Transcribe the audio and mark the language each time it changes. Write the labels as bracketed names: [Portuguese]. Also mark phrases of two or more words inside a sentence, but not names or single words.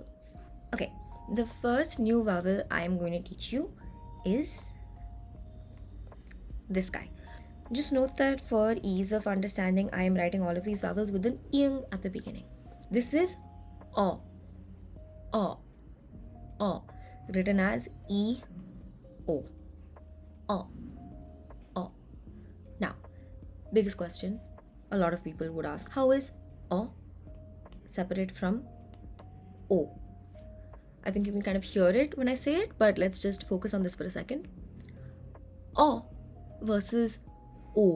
[English] Okay, the first new vowel I'm going to teach you is this guy. Just note that for ease of understanding, I am writing all of these vowels with an ing at the beginning. This is o, o, o, written as e, o, o, o. Now, biggest question a lot of people would ask: how is o separate from o? I think you can kind of hear it when I say it, but let's just focus on this for a second. O versus O.